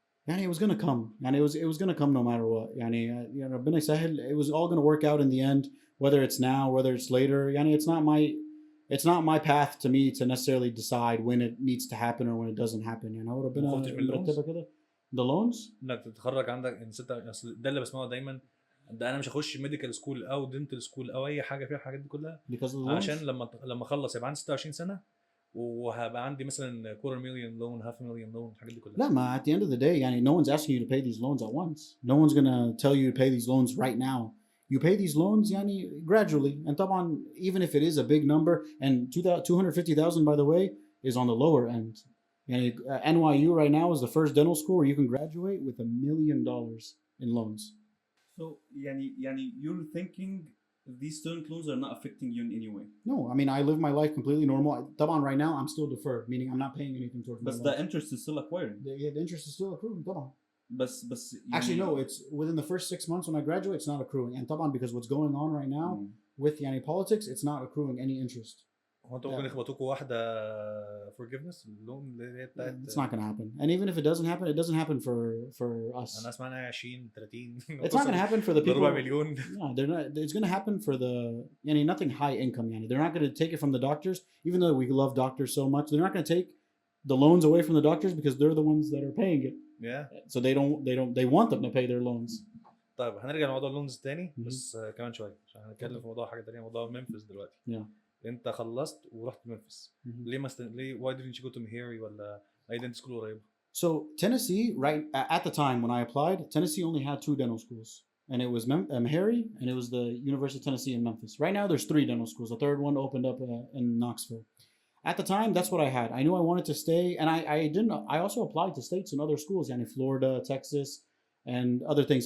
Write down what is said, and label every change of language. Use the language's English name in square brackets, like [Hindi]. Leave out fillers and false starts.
[English] يعني it was gonna come يعني it was gonna come no matter what يعني [Arabic] ربنا يسهل. [English] It was all gonna work out in the end, whether it's now whether it's later. يعني it's not my path to me to necessarily decide when it needs to happen or when it doesn't happen. [Arabic] يعني هو ربنا ما خفتش من اللونز؟ مرتبها كده. [English] The loans [Arabic] انك تتخرج عندك ان اصل ده اللي بسمعه دايما، ده انا مش هخش [English] medical school [Arabic] او [English] dental school [Arabic] او اي حاجه فيها الحاجات دي كلها [English] because of the loans. [Arabic] عشان لما اخلص يبقى عندي 26 سنه وهبقى عندي مثلا $250,000 لون $500,000 لون الحاجات دي كلها. لا ما [English] at the end of the day يعني no one's asking you to pay these loans at once. No one's gonna tell you to pay these loans right now. You pay these loans يعني gradually. And طبعا even if it is a big number, and 250,000 by the way is on the lower end. يعني NYU right now is the first dental school where you can graduate with $1 million in loans. So يعني you're thinking these student loans are not affecting you in any way. No, I mean I live my life completely normal. طبعا right now I'm still deferred, meaning I'm not paying anything towards But my the loans. interest is still acquiring. The interest is still accruing طبعا. [Arabic] بس [English] Actually no, it's within the first 6 months when I graduate it's not accruing. And طبعا because what's going on right now with يعني politics, it's not accruing any interest. [Arabic] هو انتوا ممكن يخبطوكوا واحده forgiveness اللون اللي هي بتاعت [English] It's not going to happen. And even if it doesn't happen, it doesn't happen for us. [Arabic] انا اسمع انها 20 30 [English] It's not going to happen for the people. [Arabic] 4 مليون. [English] No, they're not. It's going to happen for the يعني nothing high income. يعني they're not going to take it from the doctors, even though we love doctors so much. They're not going to take the loans away from the doctors because they're the ones that are paying it. Yeah. So they want them to pay their loans. [Arabic] طيب هنرجع لموضوع اللونز تاني بس كمان شويه عشان هنتكلم في موضوع حاجه تانية، موضوع ممفيس دلوقتي. [English] Yeah. [Arabic] انت خلصت ورحت ممفيس ليه ليه [English] why didn't you go to Mehari [Arabic] ولا اي دنت سكول قريبه؟ [English] So Tennessee, right at the time when I applied, Tennessee only had 2 dental schools, and it was Mehari and it was the University of Tennessee in Memphis. Right now, there's 3 dental schools. The third one opened up in Knoxville. At the time, that's what I had. I knew I wanted to stay, and I didn't. I also applied to states and other schools, yani Florida, Texas, and other things.